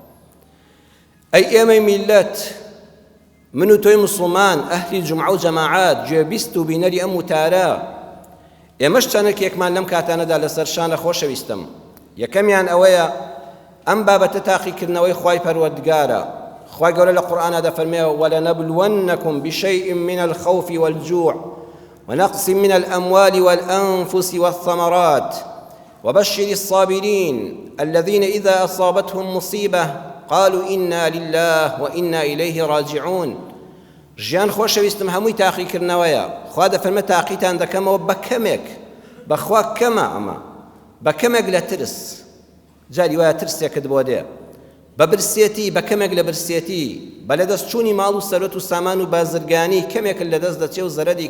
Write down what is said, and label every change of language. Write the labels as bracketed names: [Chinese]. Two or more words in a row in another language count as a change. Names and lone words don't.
[Central Kurdish] ئەی ئێمەی میلەت من و تۆی مسلمان ئەهلی جومعە و جەماعات گوێبیست و بینەری ئەم وتارە ئێمەش چەندێکێکمان لەم کاتانەدا لەسەر شانە خۆشەویستم یەکەمیان ئەوەیە ئەم بابەتە تاقیکردنەوەی خوای پەروەردگارە خوای گەورە لە قورئانە دەفەرمێ [Arabic] وَلَنَبْلُوَنَّكُمْ بِشَيْءٍ مِّنَ الْخَوْفِ وَالْجُوعِ ونقص من الأموال والأنفس والثمرات وبشر الصابرين الذين إذا أصابتهم مصيبة قالوا إنا لله وإنا إليه راجعون [Central Kurdish] ژیان خۆشەویستم هەمووی تاقیکردنەوەیە خوا دەفەرمێ تاقیتان دەکەمەوە بە کەمێک بەخوا کەمە ئەمە بە کەمێک لە ترس جاری وایە ترسێکت بۆ دێ بە برسێتی بە کەمێک لە برسێتی بە لەدەست چوونی ماڵ و سەرۆت و سامان و بازرگانی کەمێک لەدەست دەچێ و زەرەرێکی